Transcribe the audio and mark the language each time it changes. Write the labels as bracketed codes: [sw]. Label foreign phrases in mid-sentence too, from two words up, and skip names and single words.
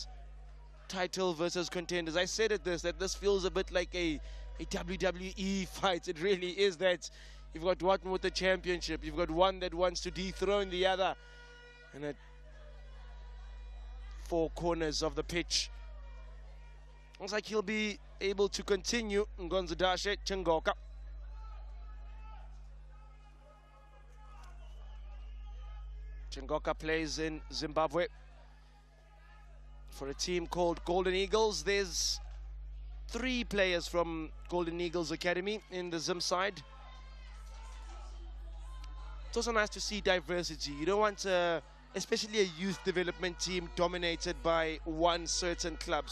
[en] Title versus contenders. I said that this feels a bit like a WWE fight. It really is that. You've got one with the championship. You've got one that wants to dethrone the other. And at four corners of the pitch. Looks like he'll be able to continue. Ngonzadashe Chingoka. Chingoka plays in Zimbabwe for a team called Golden Eagles. There's 3 players from Golden Eagles Academy in the Zim side. It's also nice to see diversity. You don't want especially a youth development team dominated by one certain club.